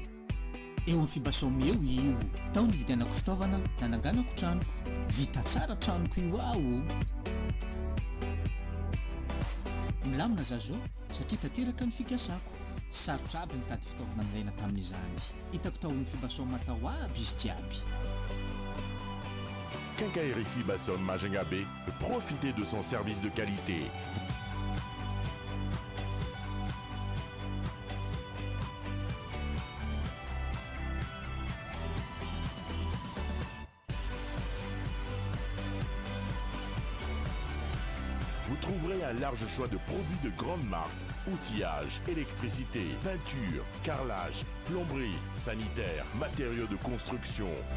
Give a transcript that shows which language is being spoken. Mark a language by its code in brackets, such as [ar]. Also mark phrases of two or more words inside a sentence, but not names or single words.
[mg] eo amin'ny fibasomy eo io tao ny vidianako fitaovana nananganako tranoko vita tsara tranoko io aho milamina zazo satria tanteraka ny fikasako sarotra aby nitady fitaovana niraina tamin'izany hitako tao ny fibasomy matao aby izy jiaby. [fr] Quincaillerie Fibasom Majengabé, profitez de son service de qualité. Vous trouverez un large choix de produits de grande marque, outillage, électricité, peinture, carrelage, plomberie, sanitaire, matériaux de construction.